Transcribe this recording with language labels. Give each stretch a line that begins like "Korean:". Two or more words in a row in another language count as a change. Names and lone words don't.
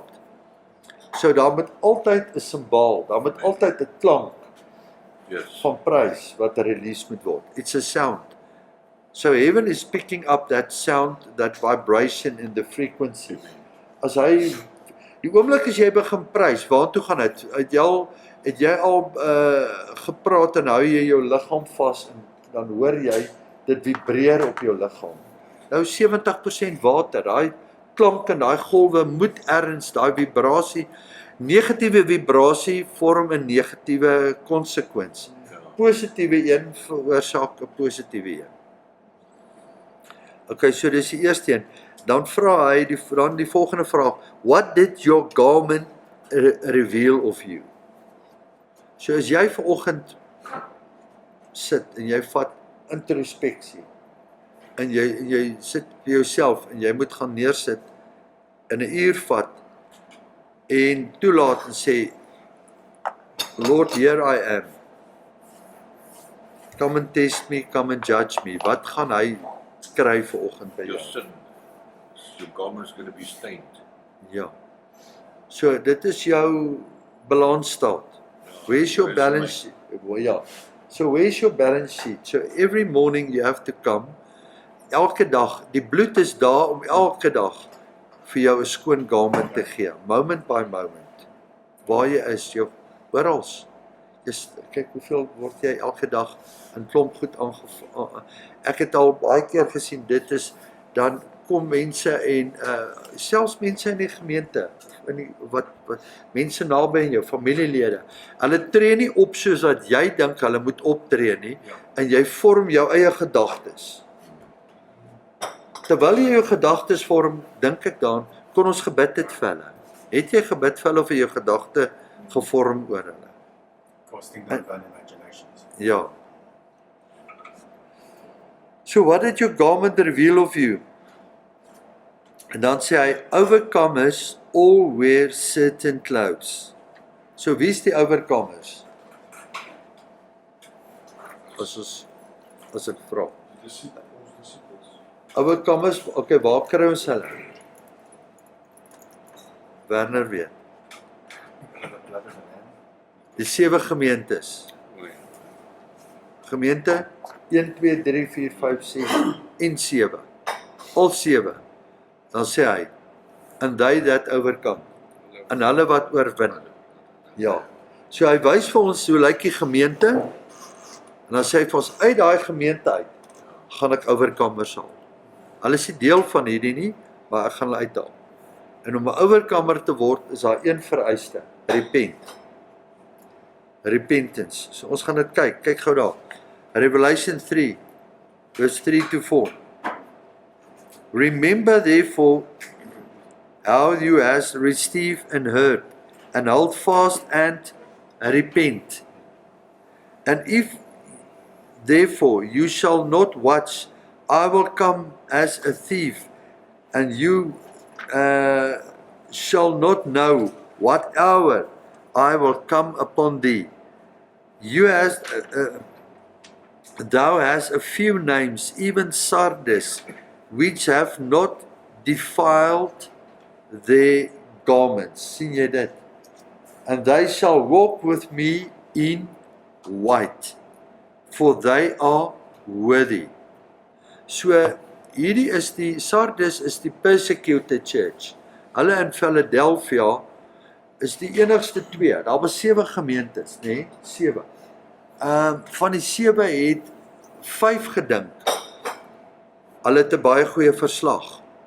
Afrikaans: So daar moet altyd 'n simbaal, daar moet altyd 'n klank van prys wat release moet word.
English: It's a sound. So heaven is picking up that sound, that vibration in the frequency.
Afrikaans: As hy die oomblik as jy begin prys, waartoe gaan dit? Het jy al gepraat en hou jy jou liggaam vas en dan hoor jy dit vibreer op jou liggaam. Nou 70% water, daai klank en daai golwe moet erns, daai vibrasie, negatiewe vibrasie vorm 'n negatiewe konsekwensie. Positiewe een veroorsaak 'n positiewe een. Okay, so dis die eerste een. dan vra hy die volgende vraag,
English: what did your garment reveal of you?
Afrikaans: So as jy vanoggend sit en jy vat introspeksie en jy sit vir jouself en jy moet gaan neersit in 'n uur vat en toelaat en sê,
English: Lord, here I am. Come and test me, come and judge me.
Afrikaans: Wat gaan hy kry vanoggend by
English: Your
Afrikaans: jou?
English: sin, your garment's going to be stained.
Afrikaans: Ja. So dit is jou balansstaat.
English: Where's your balance sheet? Well, ja. So where's your balance sheet? So every morning you have to come.
Afrikaans: Elke dag, die bloed is daar om elke dag vir jou 'n skoon garment te gee.
English: Moment by moment.
Afrikaans: Waar jy is, jou orals. Kyk hoeveel word jy elke dag in klomp goed aangeval. Ek het al baie keer gesien, dit is, dan kom mense en selfs mense in die gemeente, wat mense naby in jou, familielede, hulle tree nie op soos wat jy dink hulle moet optree nie, en jy vorm jou eie gedagtes. Terwyl jy jou gedagtes vorm, dink ek dan, kon ons gebid het vir hulle. Het jy gebid vir hulle of jou gedagte gevorm oor hulle?
English: Casting down vain imaginations.
Afrikaans: Ja.
English: So what did your garment reveal of you?
Afrikaans: En dan sê hy,
English: overcomers all wear certain clothes.
Afrikaans: So wie is die overcomers? As ek vra. Overcomers, okay, waar kry ons hulle? Werner weet. Die 7 gemeentes. Gemeente 1, 2, 3, 4, 5, 6 en 7. Al 7. Dan sê hy,
English: and they that overcome.
Afrikaans: En hulle wat oorwin. Ja. So hy wys vir ons hoe lyk die gemeente. En dan sê hy vir ons, uit daai gemeente uit, gaan ek overcomers haal. Hulle is nie deel van hierdie nie, maar ek gaan hulle uithaal. En om 'n overcomer te word, is daar een vereiste, repentance. So ons gaan dit kyk gou daar.
English: Revelation 3, verse 3 to 4. Remember therefore how you has received and heard, and hold fast and repent. And if therefore you shall not watch, I will come as a thief, and you shall not know what hour I will come upon thee. Thou hast a few names, even Sardis, which have not defiled their garments.
Afrikaans: Sien jy dit?
English: And they shall walk with me in white, for they are worthy.
Afrikaans: So, hierdie is die, Sardis is die persecuted church. Hulle in Philadelphia is die enigste 2. Daar was 7 gemeentes, nee, 7. Van die 7 het 5 gedink. Hulle het 'n baie goeie verslag.